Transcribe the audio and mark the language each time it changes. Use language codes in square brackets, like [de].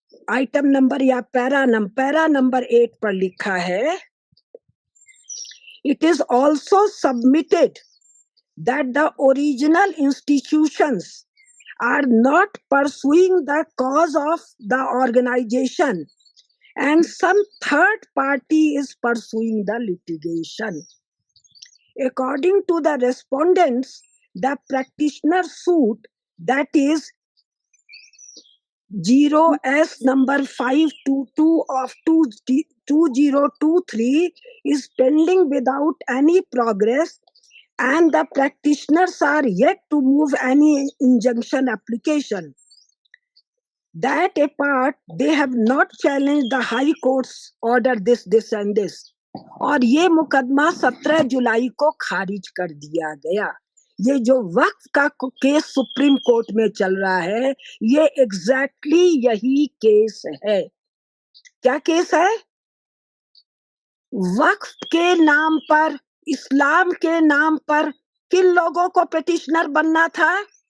[hi] Item number या para number 8 पर लिखा है, [en] It is also submitted that the original institutions are not pursuing the cause of the organization and some third party is pursuing the litigation. According to the respondents, the practitioner suit, that is 0S number 522 of 2023, is pending without any progress and the practitioners are yet to move any injunction application. That apart, they have not challenged the high court's order this and this. [hi] और ये मुकदमा 17 जुलाई को खारिज कर दिया गया। ये जो वक्फ का केस सुप्रीम कोर्ट में चल रहा है, ये एग्जैक्टली यही केस है। क्या केस है? वक्फ के नाम पर, इस्लाम के नाम पर किन लोगों को पेटिशनर बनना था?